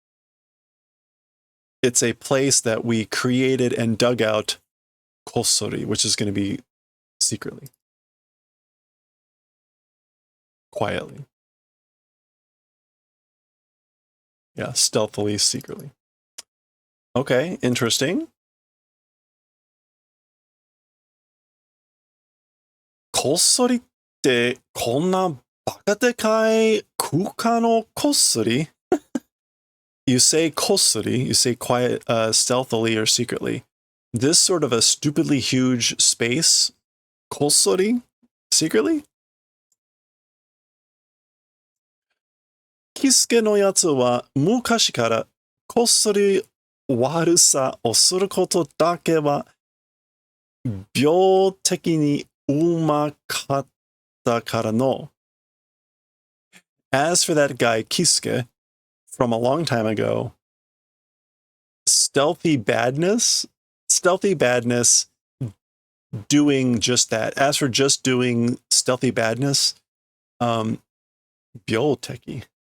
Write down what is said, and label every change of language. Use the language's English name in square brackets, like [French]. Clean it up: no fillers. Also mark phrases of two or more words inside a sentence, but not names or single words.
[English] It's a place that we created and dug out kossori, which is going to be secretly. Quietly. Yeah, stealthily, secretly. Okay, interesting. [Japanese] こっそりってこんなバカでかい空間のこっそり? [English] You say こっそり, you say quiet, stealthily or secretly. This sort of a stupidly huge space, [Japanese] こっそり? [English] Secretly? [Japanese] キスケのやつは昔からこっそり悪さをすることだけは病的にうまかったからの. [English] As for that guy Kisuke, from a long time ago, stealthy badness doing just that. As for just doing stealthy badness, Byoteki.